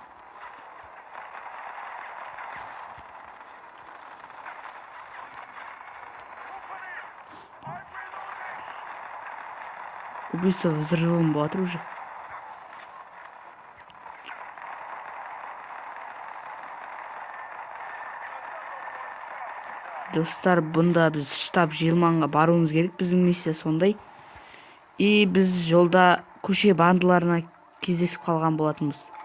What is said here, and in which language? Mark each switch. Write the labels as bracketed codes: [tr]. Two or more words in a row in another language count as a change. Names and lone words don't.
[en] Open it. I'm reloading. [ru] Убийство взрывом болады уже. [kk] Достар, бұнда біз штаб Желманға баруымыз керек. Біздің миссия сондай. И біз жолда көше бандыларына кездесіп қалған болатынбыз.